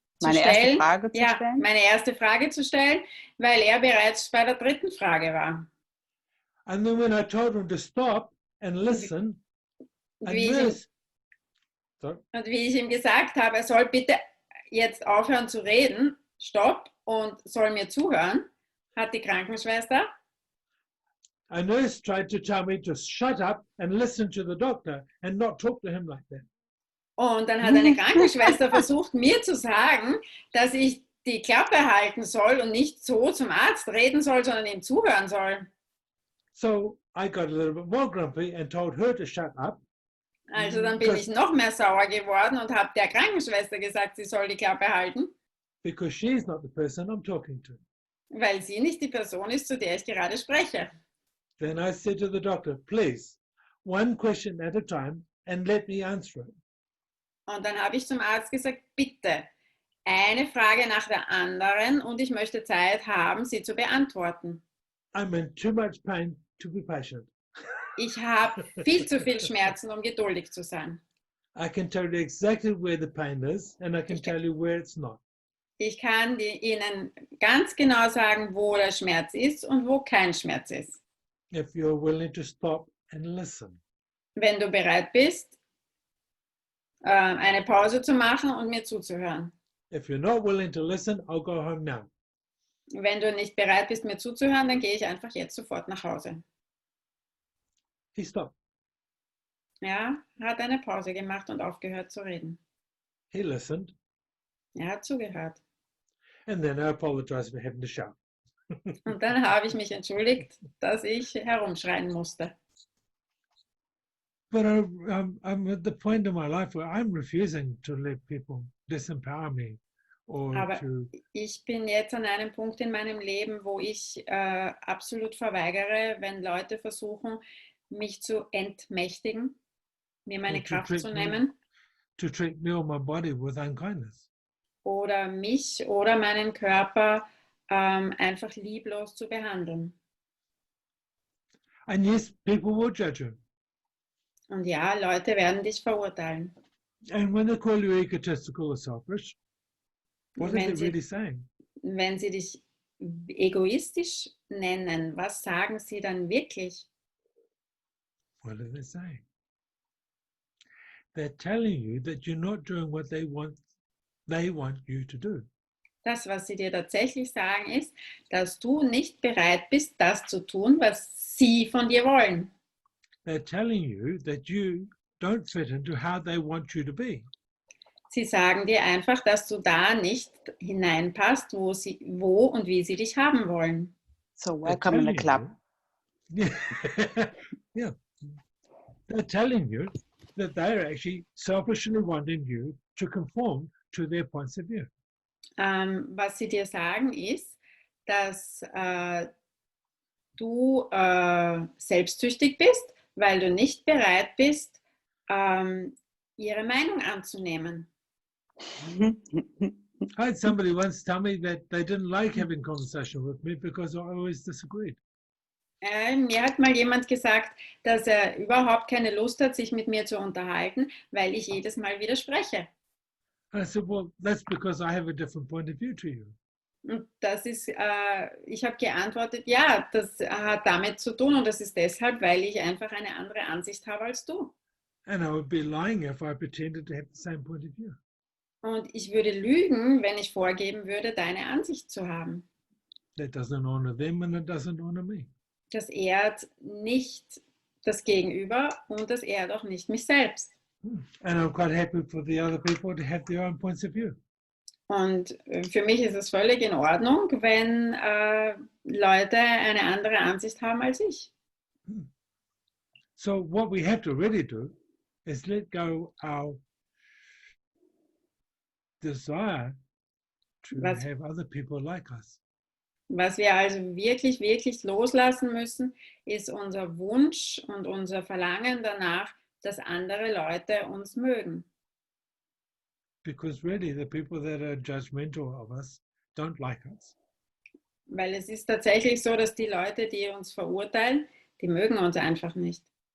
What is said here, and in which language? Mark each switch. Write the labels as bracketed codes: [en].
[de] Meine erste Frage zu stellen, weil er bereits bei der dritten Frage war. [en] And then when I told him to stop and listen, [de] und wie ich ihm gesagt habe, er soll bitte jetzt aufhören zu reden, stopp, und soll mir zuhören, hat die Krankenschwester. [en] A nurse tried to tell me to shut up and listen to the doctor and not talk to him like that. [de] Und dann hat eine Krankenschwester versucht, mir zu sagen, dass ich die Klappe halten soll und nicht so zum Arzt reden soll, sondern ihm zuhören soll. [en] So I got a little bit more grumpy and told her to shut up. [de] Also dann bin ich noch mehr sauer geworden und habe der Krankenschwester gesagt, sie soll die Klappe halten. [en] Because she's not the person I'm talking to. [de] Weil sie nicht die Person ist, zu der ich gerade spreche. [en] Then I said to the doctor, please, one question at a time and let me answer it. [de] Und dann habe ich zum Arzt gesagt, bitte, eine Frage nach der anderen und ich möchte Zeit haben, sie zu beantworten. [en] I'm in too much pain to be patient. [de] Ich habe viel zu viel Schmerzen, um geduldig zu sein. [en] I can tell you exactly where the pain is and I can tell you where it's not. [de] Ich kann Ihnen ganz genau sagen, wo der Schmerz ist und wo kein Schmerz ist. [en] If you're willing to stop and listen. [de] Wenn du bereit bist, eine Pause zu machen und mir zuzuhören. [en] If you're not willing to listen, I'll go home now. [de] Wenn du nicht bereit bist, mir zuzuhören, dann gehe ich einfach jetzt sofort nach Hause. [en] He stopped. [de] Ja, hat eine Pause gemacht und aufgehört zu reden. [en] He listened. [de] Er hat zugehört. [en] And then I apologized for having to shout. [de] Und dann habe ich mich entschuldigt, dass ich herumschreien musste. [en] But I'm at the point in my life where I'm refusing to let people disempower me. [de] Aber ich bin jetzt an einem Punkt in meinem Leben, wo ich absolut verweigere, wenn Leute versuchen, mich zu entmächtigen, mir meine Kraft zu nehmen. [en] to treat me or my body with unkindness. [de] Oder mich oder meinen Körper einfach lieblos zu behandeln. [en] And yes, people will judge you. [de] Und ja, Leute werden dich verurteilen. [en] And when they call you egotistical or selfish, what is [de] Wenn [en] it [de] sie, [en] really saying? [de] wenn sie dich egoistisch nennen, was sagen sie dann wirklich? [en] What are they saying? They're telling you that you're not doing what they want you to do. [de] Das, was sie dir tatsächlich sagen, ist, dass du nicht bereit bist, das zu tun, was sie von dir wollen. [en] They're telling you that you don't fit into how they want you to be. [de] Sie sagen dir einfach, dass du da nicht hineinpasst, wo und wie sie dich haben wollen. [en] So They're welcome in the telling club. you- yeah. They're telling you that they're actually selfishly wanting you to conform to their points of view. [de] Was sie dir sagen ist, dass du selbstsüchtig bist, weil du nicht bereit bist, ihre Meinung anzunehmen. [en] I had somebody once tell me that they didn't like having conversation with me because I always disagreed. [de] Mir hat mal jemand gesagt, dass er überhaupt keine Lust hat, sich mit mir zu unterhalten, weil ich jedes Mal widerspreche. [en] And I said, well, that's because I have a different point of view to you. [de] Und das ist, ich habe geantwortet, ja, das hat damit zu tun und das ist deshalb, weil ich einfach eine andere Ansicht habe als du. [en] And I would be lying if I pretended to have the same point of view. [de] Und ich würde lügen, wenn ich vorgeben würde, deine Ansicht zu haben. [en] That doesn't honor them and it doesn't honor me. [de] Das ehrt nicht das Gegenüber und das ehrt auch nicht mich selbst. [en] And I'm quite happy for the other people to have their own points of view. [de] Und für mich ist es völlig in Ordnung, wenn Leute eine andere Ansicht haben als ich. [en] So what we have to really do is let go our desire to have other people like us. [de] Was wir also wirklich, wirklich loslassen müssen, ist unser Wunsch und unser Verlangen danach, dass andere Leute uns mögen. [en] Because really the people that are judgmental of us don't like us. [de] Weil es ist tatsächlich so, dass die Leute, die uns verurteilen, die mögen uns einfach nicht.